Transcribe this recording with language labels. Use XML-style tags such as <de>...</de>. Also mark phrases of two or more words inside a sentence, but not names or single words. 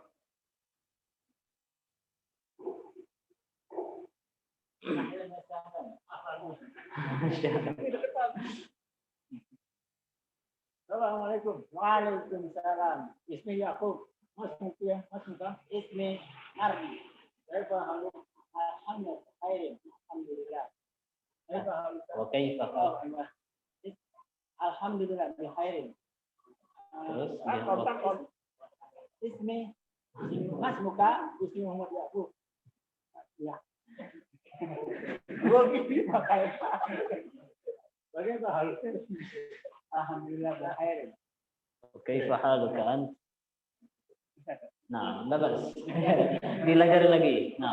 <ar>Assalamualaikum. Waalaikumsalam. Ismi Yaqub. Mas Muki. Ismi Ardi. كيف حالك? الحمد لله. كيف حالك? وكيف حالك? الحمد لله بخير.</ar> <id>Terus</id> <ar>Ismi Mas Muka. Ismi Muhammad Yaqub.</ar> <id>Ya. Bagaimana haluknya?</id> <ar>الحمد لله بخير. كيف حالك أنت?</ar> <id>Nah, bagus. Dilajari lagi. Nah.</id>